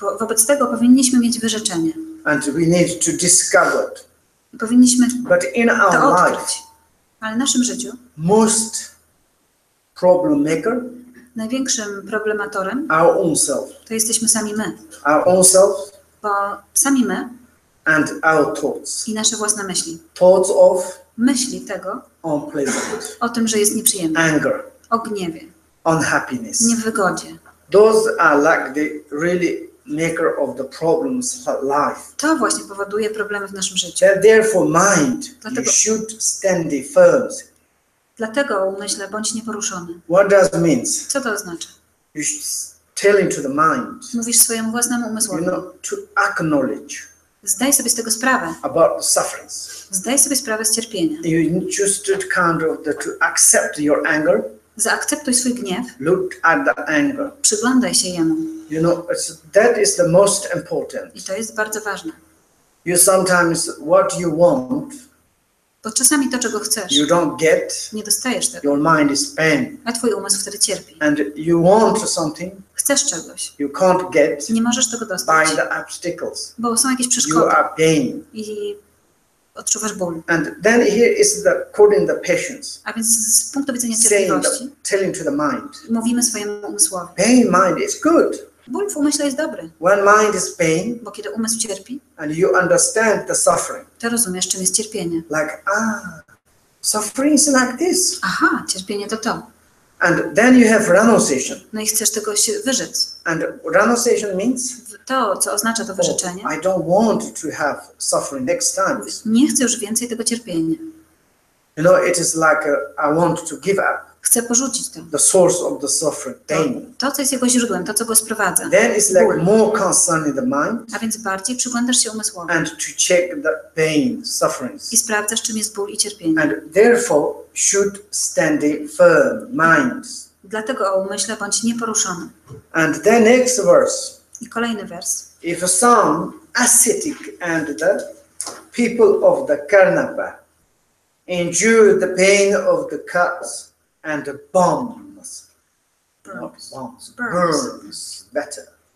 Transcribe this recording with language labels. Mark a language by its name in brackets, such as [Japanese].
[Polish] Wobec tego powinniśmy mieć wyrzeczenie. [English] And we need to discover it. [Polish] Powinniśmy [English] But in our to life, [Polish] odkryć. Ale w naszym życiu [English] most problem maker, [Polish] największym problematorem [English] our own self. [Polish] to jesteśmy sami my. [English] Our own self [Polish] Bo sami my [English] and our thoughts. [Polish] i nasze własne myśli. [English] Thoughts of [Polish] Myśli tego [English] unpleasant, [Polish] o tym, że jest nieprzyjemne. [English] anger, [Polish] O gniewie, [English] unhappiness. [Polish] niewygodzie. [English] Those are like the really maker of the problems of life. [Polish] To właśnie powoduje problemy w naszym życiu. [English] Therefore, mind, you [Polish] Dlatego- [English] should stand firm. [Polish] Dlatego umyśle bądź nieporuszony. [English] What does it mean? [Polish] Co to oznacza? [English] You telling to the mind, [Polish] Mówisz swojemu własnemu [English] you [Polish] umysłowi. [English] know, to acknowledge [Polish] Zdaj sobie z tego sprawę. [English] about the sufferings. [Polish] Zdaj sobie sprawę z cierpienia. [English] You just to to accept your anger, [Polish] Zaakceptuj swój gniew. [English] look at the anger. [Polish] Przyglądaj się jemu. [English] You know, that is the most important. [Polish] I to jest bardzo ważne. [English] You sometimes what you want, [Polish] Bo czasami to, czego chcesz, [English] you don't get, [Polish] nie dostajesz tego. [English] your mind is pain. [Polish] A twój umysł wtedy cierpi. [English] And you want something, [Polish] Chcesz czegoś. [English] you can't get [Polish] Nie możesz tego [English] by [Polish] dostać. [English] the obstacles. [Polish] Bo są jakieś [English] You [Polish] przeszkody. [English] are pain. [Polish] I odczuwasz ból. [English] And then here is the according the patience, [Polish] A więc z punktu widzenia [English] saying [Polish] cierpliwości [English] telling to the mind, [Polish] mówimy swojemu umysłowi. [English] pain mind is good. [Polish] Ból w umyśle jest dobry, [English] When mind is pain [Polish] bo kiedy umysł cierpi, [English] and you understand the suffering, [Polish] to rozumiesz, czym jest cierpienie. [English] like suffering is like this. [Polish] Aha, cierpienie to to. [English] And then you have renunciation. [Polish] No i chcesz tego się wyrzec. [English] And renunciation means, [Polish] To, co oznacza to wyrzeczenie, [English] I don't want to have suffering next time. [Polish] nie chcę już więcej tego cierpienia. [English] You know, it is like I want to give up [Polish] Chcę porzucić to. [English] the source of the suffering, pain. [Polish] To, co jest jego źródłem, to, co go sprowadza. [English] Then it's like [Polish] Ból. [English] more concern in the mind [Polish] A więc bardziej przyglądasz się umysłowi [English] and to check the pain, sufferings. [Polish] i sprawdzasz, czym jest ból i cierpienie. [English] And therefore should stand firm, mind. [Polish] Dlatego o umyśle bądź nieporuszony. [English] And then next verse. [Polish] I kolejny wers. [English] If some ascetic and the people of the Karnapa endure the pain of the cuts and the bombs, not bombs, burns better.